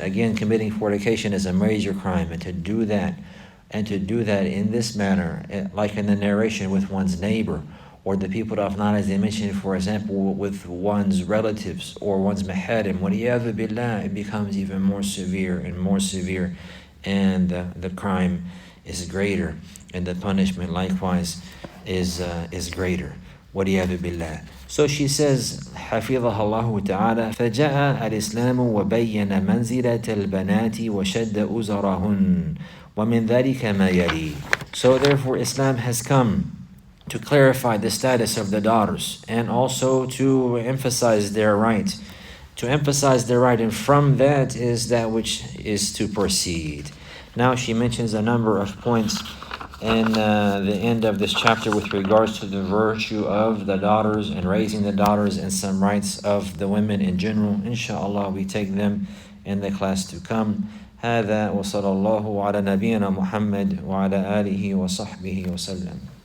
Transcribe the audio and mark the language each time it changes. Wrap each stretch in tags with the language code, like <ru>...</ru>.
<en>Again, committing fornication is a major crime, and to do that in this manner, like in the narration with one's neighbor, or the people of not, as they mentioned, for example, with one's relatives or one's maharim,</en> <ar>وَلِيَذُ بِاللَّهِ,</ar> <en>it becomes even more severe and more severe, and the crime is greater, and the punishment likewise is greater.</en> <ar>وَلِيَذُ بِاللَّهِ.</ar> <en>So she says,</en> <ar>حفظها الله تعالى, فجاء الإسلام وبين منزلة البنات وشد أزرهن ومن ذلك ما يلي.</ar> <en>So therefore Islam has come to clarify the status of the daughters, and also to emphasize their right. And from that is that which is to proceed. Now she mentions a number of points in the end of this chapter with regards to the virtue of the daughters and raising the daughters, and some rights of the women in general. Inshallah, we take them in the class to come.</en> <ar>هذا وصلى الله على نبينا محمد وعلى آله وصحبه وسلم.</ar>